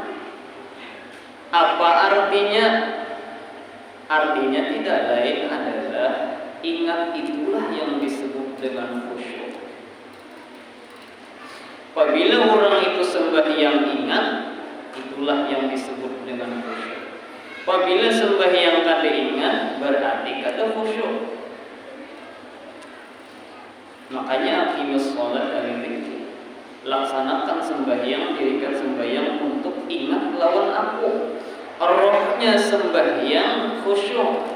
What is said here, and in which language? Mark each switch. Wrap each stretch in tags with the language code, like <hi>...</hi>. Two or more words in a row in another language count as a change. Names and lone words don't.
<id>Apa artinya? Artinya tidak lain adalah ingat itulah yang disebut dengan khusyuk. Apabila orang itu sembahyang ingat, itulah yang disebut dengan khusyuk.</id> <bjn>Apabila sembahyang kada ingat, berarti kada khusyuk.</bjn> <ar>Makanya aqimus shalat lidzikri.</ar> <bjn>Laksanakan sembahyang, dirikan sembahyang untuk ingat lawan aku.</bjn> <id>Rohnya sembahyang khusyuk.</id>